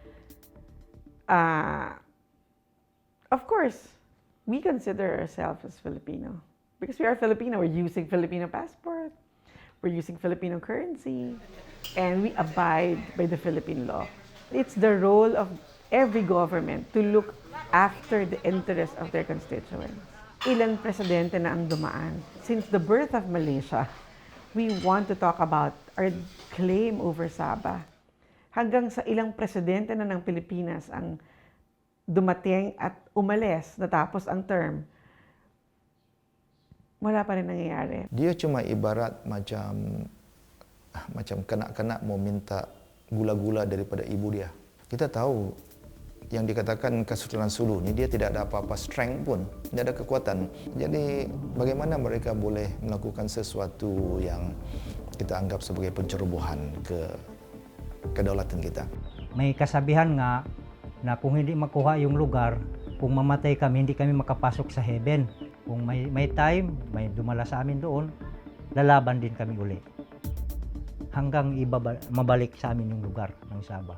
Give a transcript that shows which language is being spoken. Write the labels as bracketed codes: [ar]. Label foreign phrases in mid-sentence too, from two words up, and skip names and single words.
[en] Of course, we consider ourselves as Filipino. Because we are Filipino, we're using Filipino passport, we're using Filipino currency, and we abide by the Philippine law. It's the role of every government to look after the interests of their constituents. [tl] Ilang presidente na ang dumaan. [en] Since the birth of Malaysia, we want to talk about our claim over Sabah. [tl] Hanggang sa ilang presidente na ng Pilipinas ang dumating at umalis, natapos ang term, wala pa rin nangyayari. [ms] Dia cuma ibarat macam kanak-kanak mau minta gula-gula daripada ibu dia. Kita tahu yang dikatakan Kesultanan Sulu ni dia tidak ada apa-apa strength pun, tidak ada kekuatan. Jadi bagaimana mereka boleh melakukan sesuatu yang kita anggap sebagai pencerobohan ke kedaulatan kita. [tl] May kasabihan nga na kung hindi makuha yung lugar, kung mamatay kami, hindi kami makapasok sa heaven. Kung may time, may dumala sa amin doon, lalaban din kami uli. Hanggang mabalik sa amin yung lugar ng Sabah.